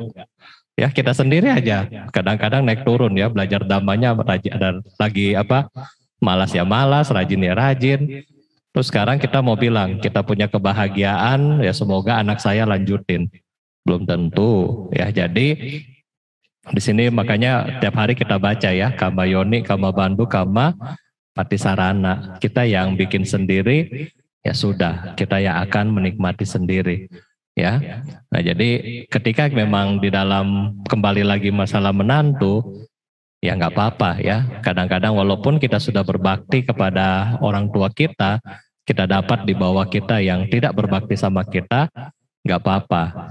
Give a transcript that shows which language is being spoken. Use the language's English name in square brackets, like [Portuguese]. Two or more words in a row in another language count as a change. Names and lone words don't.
[Indonesian] Ya, kita sendiri aja kadang-kadang naik turun ya, belajar dhammanya dan lagi malas ya malas, rajin ya rajin. Terus sekarang kita mau bilang kita punya kebahagiaan, ya semoga anak saya lanjutin. Belum tentu ya. Jadi di sini makanya tiap hari kita baca ya, [Pali] kama yoni, kama bandu, kama patisarana. [Indonesian] Kita yang bikin sendiri, ya sudah, kita yang akan menikmati sendiri. Ya, nah jadi ketika memang di dalam kembali lagi masalah menantu, ya nggak apa-apa ya. Kadang-kadang walaupun kita sudah berbakti kepada orang tua kita dapat di bawah kita yang tidak berbakti sama kita, nggak apa-apa.